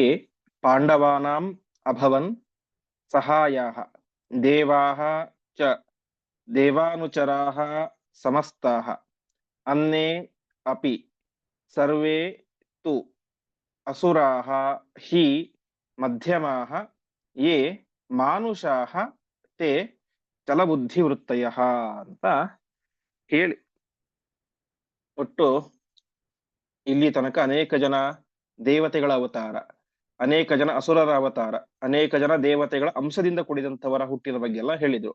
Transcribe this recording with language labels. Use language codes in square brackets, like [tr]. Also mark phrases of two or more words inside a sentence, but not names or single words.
[sa] ಪಾಂಡವಾನಾಂ ಅಭವನ್ ಸಹಾಯಾಹ ದೇವಾಹ ಚ ದೇವಾನುಚರಾಹ ಸಮಸ್ತಾಹ ಅನ್ನೇ ಅಪಿ ಸರ್ವೇ ತು ಅಸುರಾಹ ಹಿ ಮಧ್ಯಮಾಹ ಯೇ ಮಾನುಷಾಹ ತೇ ಚಲಬುದ್ಧಿವೃತ್ತಯಃ [kn] ಅಂತ ಹೇಳಿ ಒಟ್ಟು ಇಲ್ಲಿ ತನಕ ಅನೇಕ ಜನ ದೇವತೆಗಳ ಅವತಾರ, ಅನೇಕ ಜನ ಅಸುರರ ಅವತಾರ, ಅನೇಕ ಜನ ದೇವತೆಗಳ ಅಂಶದಿಂದ ಕೂಡಿದಂಥವರ ಹುಟ್ಟಿನ ಬಗ್ಗೆ ಎಲ್ಲ ಹೇಳಿದ್ರು.